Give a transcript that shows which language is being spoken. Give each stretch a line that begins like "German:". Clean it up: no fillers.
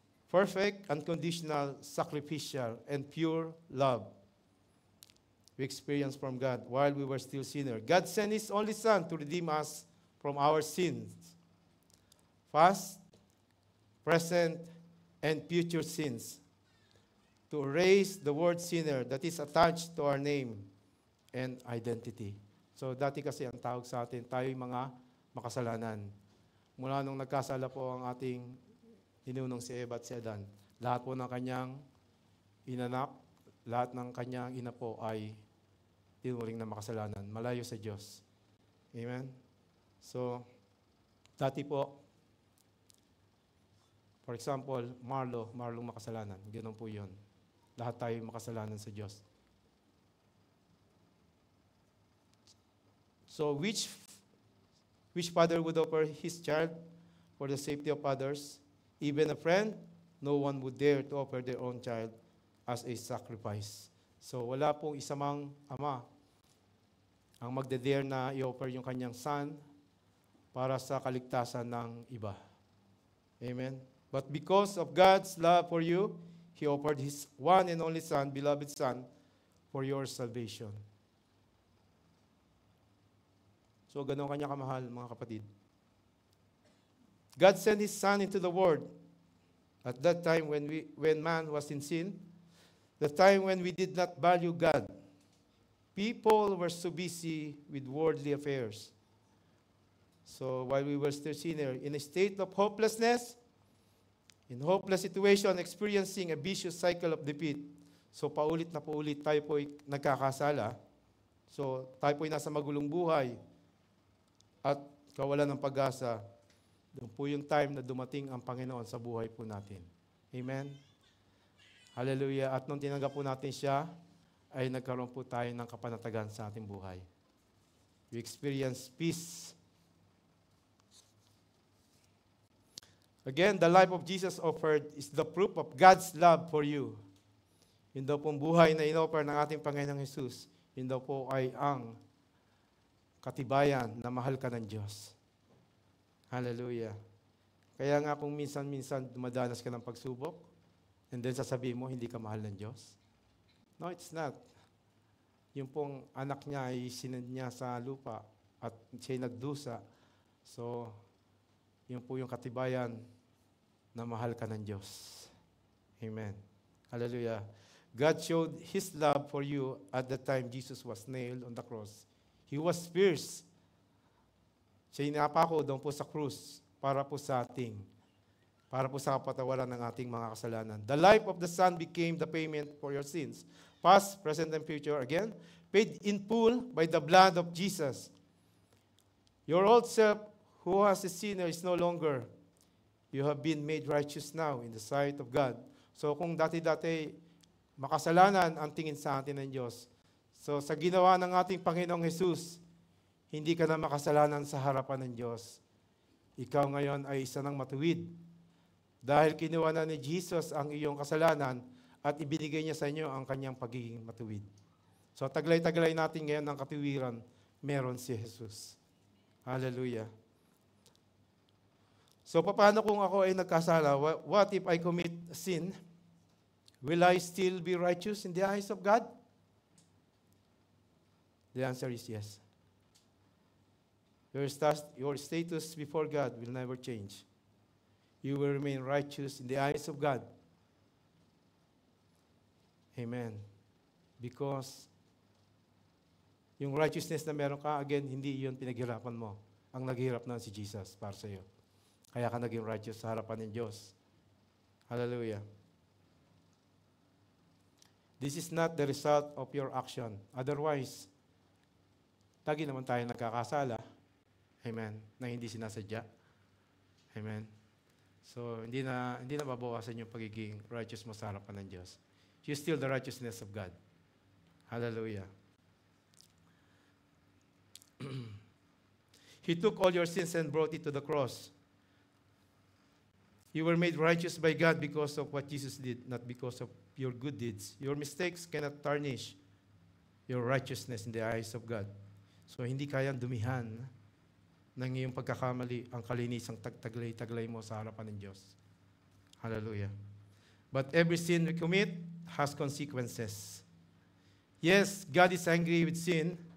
English: perfect, unconditional, sacrificial, and pure love we experienced from God while we were still sinners. God sent His only Son to redeem us from our sins, past, present, and future sins, to erase the word sinner that is attached to our name and identity.
Filipino: So dati kasi ang tawag sa atin, tayo'y mga makasalanan. Mula nung nagkasala po ang ating ninunong si Eva at si Adan, lahat po ng kanyang inanak, lahat ng kanyang ina po ay tinuring na makasalanan, malayo sa Diyos. Amen? So, dati po,
English: for example,
Filipino: Marlong makasalanan. Ganun po yun. Lahat tayo makasalanan sa Diyos.
English: So, which father would offer his child for the safety of others? Even a friend, no one would dare to offer their own child as a sacrifice.
Filipino: So, wala pong isamang ama ang magde-dare na i-offer yung kanyang son para sa kaligtasan ng iba. Amen?
English: But because of God's love for you, He offered His one and only Son, beloved Son, for your salvation.
Filipino: So, ganun kanya kamahal, mga kapatid.
English: God sent His Son into the world at that time when man was in sin, the time when we did not value God. People were so busy with worldly affairs. So, while we were still sinners, in a state of hopelessness, in hopeless situation, experiencing a vicious cycle of defeat.
Filipino: So, paulit na paulit tayo po'y nagkakasala. So, tayo po'y nasa magulong buhay at kawalan ng pag-asa. Doon po yung time na dumating ang Panginoon sa buhay po natin. Amen? Hallelujah. At nung tinanggap po natin siya, ay nagkaroon po tayo ng kapanatagan sa ating buhay.
English: We experience peace. Again, the life of Jesus offered is the proof of God's love for you.
Filipino: Yun daw pong buhay na inoffer ng ating Panginoong Jesus, yun daw po ay ang katibayan na mahal ka ng Diyos. Hallelujah. Kaya nga kung minsan-minsan dumadanas ka ng pagsubok,
English: and then
Filipino: sasabihin mo, hindi ka mahal ng Diyos.
English: No, it's not.
Filipino: Yung pong anak niya ay sinend niya sa lupa at siya'y nagdusa. So, yun po yung katibayan na mahal ka ng Diyos. Amen. Hallelujah.
English: God showed His love for you at the time Jesus was nailed on the cross. He was pierced.
Filipino: Siya'y napako doon po sa krus para po sa ating, para po sa kapatawaran ng ating mga kasalanan.
English: The life of the Son became the payment for your sins. Past, present, and future, again, paid in full by the blood of Jesus. Your old self, who was a sinner, is no longer. You have been made righteous now in the sight of God.
Filipino: So kung dati-dati makasalanan ang tingin sa atin ng Diyos, so sa ginawa ng ating Panginoong Jesus, hindi ka na makasalanan sa harapan ng Diyos. Ikaw ngayon ay isa ng matuwid. Dahil kinuha na ni Jesus ang iyong kasalanan at ibinigay niya sa inyo ang kanyang pagiging matuwid. So taglay-taglay natin ngayon ng katuwiran, meron si Jesus. Hallelujah. So paano kung ako ay nagkasala?
English: What if I commit sin? Will I still be righteous in the eyes of God? The answer is yes. Your status before God will never change. You will remain righteous in the eyes of God.
Filipino: Amen. Because yung righteousness na meron ka, again, hindi yun pinaghirapan mo. Ang naghirap na si Jesus para sa iyo. Kaya ka naging righteous sa harapan ng Diyos. Hallelujah.
English: This is not the result of your action.
Filipino: Otherwise, lagi naman tayo nagkakasala. Amen. Na hindi sinasadya. Amen. So, hindi na babawasan yung pagiging righteous mo sa harapan ng Diyos.
English: You're still the righteousness of God. Hallelujah. He took all your sins and brought it to the cross. You were made righteous by God because of what Jesus did, not because of your good deeds. Your mistakes cannot tarnish your righteousness in the eyes of God.
Filipino: So, hindi kayang dumihan ng iyong pagkakamali ang kalinisang taglay-taglay mo sa harapan ng Diyos. Hallelujah.
English: But every sin we commit has consequences. Yes, God is angry with sin.